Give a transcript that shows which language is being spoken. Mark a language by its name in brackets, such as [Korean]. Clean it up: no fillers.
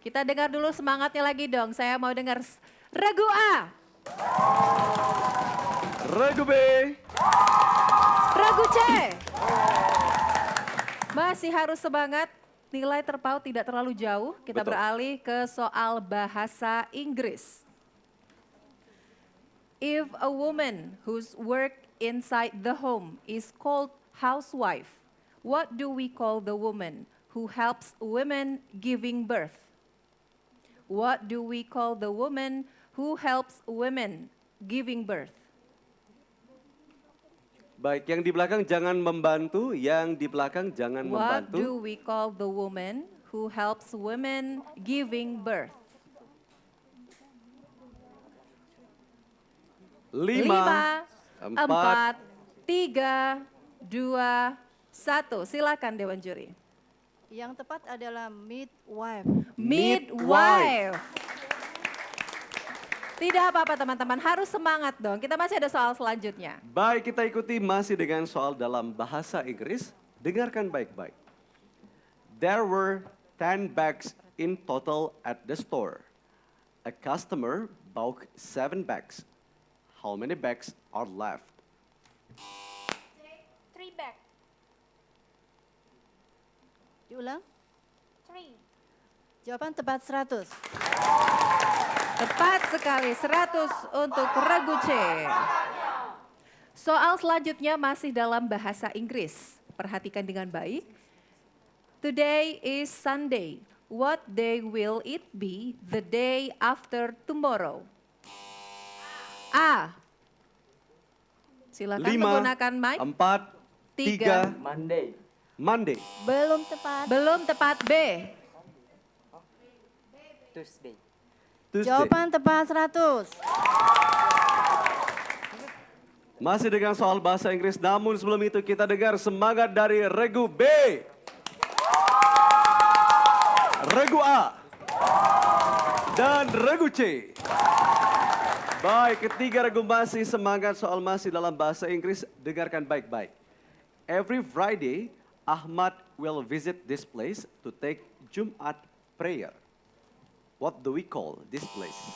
[Indonesian] Kita dengar dulu semangatnya lagi dong. Saya mau dengar regu A. Regu B. Regu C. Masih harus semangat. Nilai terpaut tidak terlalu jauh. Kita Betul. beralih ke soal bahasa Inggris. [English] If a woman whose work inside the home is called housewife, what do we call the woman who helps women giving birth? What do we call the woman who helps women giving birth? [Indonesian] Baik, yang di belakang jangan membantu, yang di belakang jangan [English] What [Indonesian] membantu. [English] do we call the woman who helps women giving birth? 5, 4, 3, 2, 1. [Indonesian] Silakan Dewan Juri. Yang tepat adalah midwife. [English] Midwife. [Indonesian] Tidak apa-apa teman-teman, harus semangat dong. Kita masih ada soal selanjutnya. Baik, kita ikuti masih dengan soal dalam bahasa Inggris. Dengarkan baik-baik. [English] There were 10 bags in total at the store. A customer bought 7 bags. How many bags are left? 3 bag. [Indonesian] Diulang. 3. Jawaban tepat 100. Tepat sekali, 100 untuk regu C. Soal selanjutnya masih dalam bahasa Inggris. Perhatikan dengan baik. [English] Today is Sunday. What day will it be the day after tomorrow? [Indonesian] A. Silakan 5, menggunakan mic. 4, 3, [English] Monday. Monday. [Indonesian] Belum tepat. Belum tepat. B. [English] Tuesday. Tuesday. [Indonesian] Jawaban tepat 100. Masih dengan soal bahasa Inggris, namun sebelum itu kita dengar semangat dari regu B. Regu A. Dan regu C. Baik, ketiga regu masih semangat soal masih dalam bahasa Inggris. Dengarkan baik-baik. [English] Every Friday, Ahmad will visit this place to take Jumat prayer. What do we call this place?